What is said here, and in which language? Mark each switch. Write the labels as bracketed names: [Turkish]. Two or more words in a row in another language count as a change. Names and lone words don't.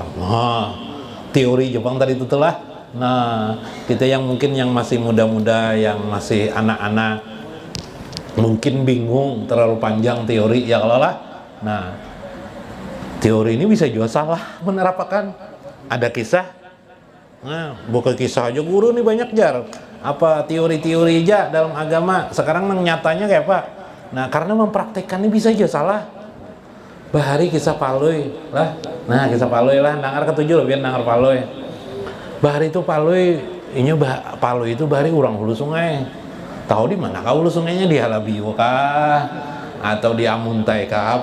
[Indonesian] Teori Jepang tadi itu telah. Nah, kita yang mungkin yang masih muda-muda, yang masih anak-anak, mungkin bingung terlalu panjang teori ya kalau lah. Nah, teori ini bisa juga salah menerapkan. Ada kisah. [Banjar] Nah, bukan kisah aja guru nih banyak jar. [Indonesian] Apa teori-teori aja dalam agama. Sekarang nyatanya kayak apa? Nah, karena mempraktekkan ini bisa aja salah. Bahari kisah Paloi lah. Nah, kisah Paloi lah. [Banjar] Nangar ketujuh loh biar nangar Paloi. Bahari itu Paloi, Paloi itu bahari urang hulu sungai. [Indonesian] Tahu di mana kah hulu sungainya? Di Halabiu kah? Atau di Amuntai kah?